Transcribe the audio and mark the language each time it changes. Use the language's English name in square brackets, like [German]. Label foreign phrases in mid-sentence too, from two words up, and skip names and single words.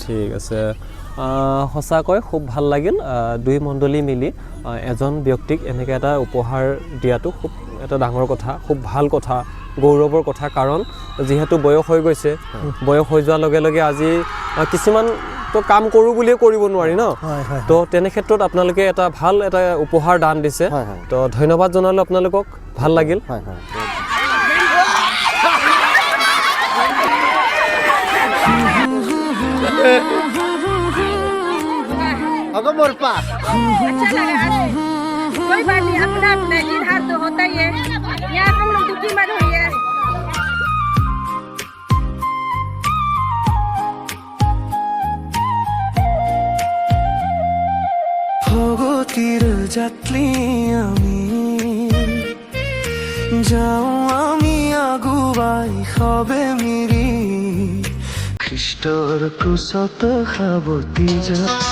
[Assamese] ঠিক আছে, সঁচাকৈ খুব ভাল লাগিল 2 মণ্ডলী মিলি এজন ব্যক্তিক এনেকৈ এটা উপহাৰ দিয়াটো খুব এটা ডাঙৰ কথা, খুব ভাল কথা, গৌৰৱৰ কথা। কাৰণ যিহেতু বয়স হৈ গৈছে, বয়স হৈ যোৱাৰ লগে লগে আজি কিছুমান তো কাম কৰোঁ বুলিয়ে কৰিব নোৱাৰি ন, তো তেনে ক্ষেত্ৰত আপোনালোকে এটা ভাল এটা উপহাৰ দান দিছে, তো ধন্যবাদ জনালোঁ আপোনালোকক, ভাল লাগিল। [Hindi] अच्छा लगा, कोई बात नहीं, अपना अपना जीत हार तो होता ही है, यहाँ हम लोग दुखी मत होइए। [Assamese] ভগতির যাত্রী আমি যাও আমি আগুৱাই সবে মিৰি খ্ৰীষ্টৰ ক্ৰুচত সাৱতি যা